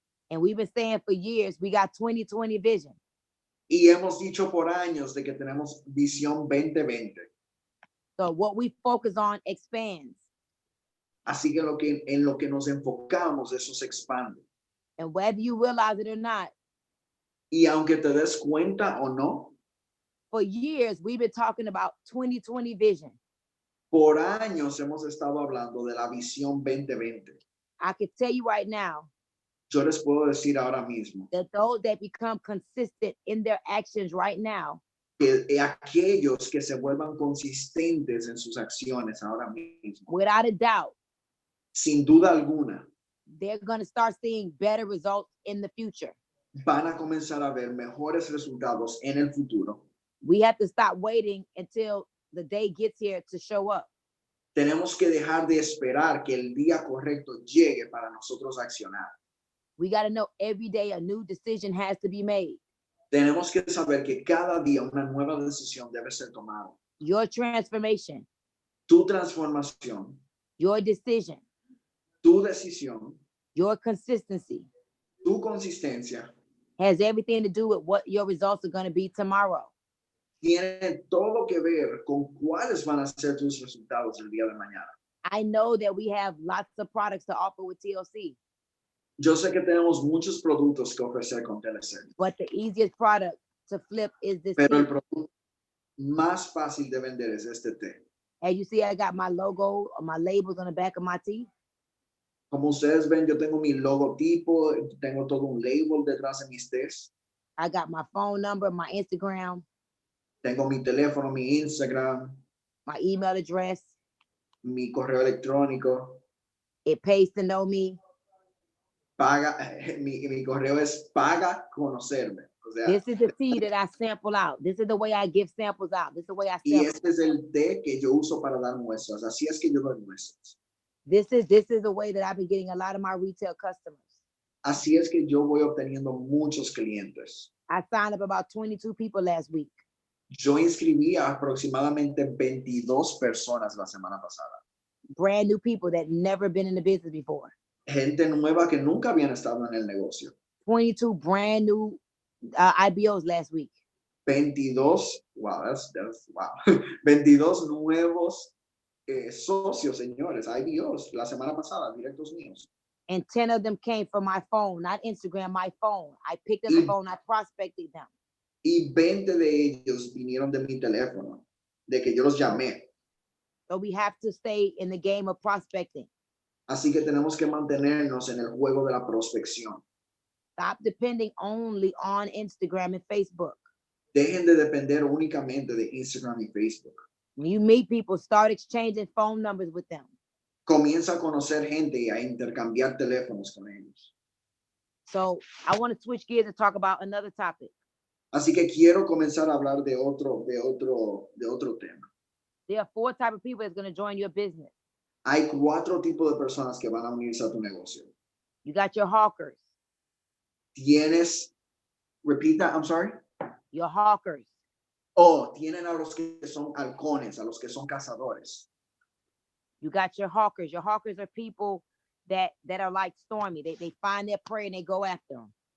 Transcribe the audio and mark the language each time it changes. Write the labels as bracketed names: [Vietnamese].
[English] And we've been saying for years, we got 2020 vision. [Spanish] Y hemos dicho por años de que tenemos visión 2020. [English] So what we focus on expands. [Spanish] Así que en lo que nos enfocamos, eso se expande. [English] And whether you realize it or not, [Spanish] Y aunque te des cuenta o no, [English] for years, we've been talking about 2020 vision. [Spanish] por años hemos estado hablando de la visión 2020. [English] I can tell you right now [Spanish] Yo les puedo decir ahora mismo [English] that those that become consistent in their actions right now, [Spanish] que aquellos que se vuelvan consistentes en sus acciones ahora mismo, [English] without a doubt, [Spanish] sin duda alguna, [English] they're going to start seeing better results in the future. [Spanish] van a comenzar a ver mejores resultados en el futuro. [English] We have to stop waiting until the day gets here to show up. [Spanish] Tenemos que dejar de esperar que el día correcto llegue para nosotros accionar. [English] We got to know every day a new decision has to be made. [Spanish] Tenemos que saber que cada día una nueva decisión debe ser tomada. [English] Your transformation, [Spanish] Tu transformación, [English] your decision, [Spanish] tu decisión, [English] your consistency [Spanish] tu consistencia [English] has everything to do with what your results are going to be tomorrow. [Spanish] tiene todo que ver con cuáles van a ser tus resultados el día de mañana. [English] I know that we have lots of products to offer with TLC, [Spanish] Yo sé que tenemos muchos productos que ofrecer con TLC, [English] but the easiest product to flip is this [Spanish] pero el [English] tea. [Spanish] producto más fácil de vender es este té. [English] As you see, I got my logo or my labels on the back of my tea. [Spanish] Como ustedes ven, yo tengo mi logotipo, tengo todo un label detrás de mis tés, [English] I got my phone number, my Instagram, [Spanish] tengo mi teléfono, mi Instagram, [English] my email address. [Spanish] mi correo electrónico, [English] It pays to know me. [Spanish] mi correo es paga conocerme. O sea, [English] This is the tea that I sample out. This is the way I give samples out. This is the way I [Spanish] y [English] sample. [Spanish] este es el té que yo uso para dar muestras. Así es que yo doy muestras. [English] This is the way that I've been getting a lot of my retail customers. [Spanish] Así es que yo voy obteniendo muchos clientes. [English] I signed up about 22 people last week. [Spanish] Yo inscribí a aproximadamente 22 personas la semana pasada. [English] Brand new people that never been in the business before. [Spanish] Gente nueva que nunca habían estado en el negocio. [English] 22 brand new IBOs last week. 22, wow, that's wow. [Spanish] 22 nuevos socios, señores, IBOs, la semana pasada, directos míos. [English] And 10 of them came from my phone, not Instagram, my phone. I picked up the phone, I prospected them. [Spanish] Y 20 de ellos vinieron de mi teléfono, de que yo los llamé. [English] So we have to stay in the game of prospecting. [Spanish] Así que tenemos que mantenernos en el juego de la prospección. [English] Stop depending only on Instagram and Facebook. [Spanish] Dejen de depender únicamente de Instagram y Facebook. [English] When you meet people, start exchanging phone numbers with them. [Spanish] Comienza a conocer gente y a intercambiar teléfonos con ellos. [English] So I want to switch gears and talk about another topic. [Spanish] Así que quiero comenzar a hablar de otro tema. [English] There are 4 types of people that's going to join your business. [Spanish] Hay 4 tipos de personas que van a unirse a tu negocio. [English] You got your hawkers, Repeat that, I'm sorry. your hawkers. [Spanish] Tienen a los que son halcones, a los que son cazadores. [English] You got your hawkers. Your hawkers are people that are like Stormy. They find their prey and they go after them.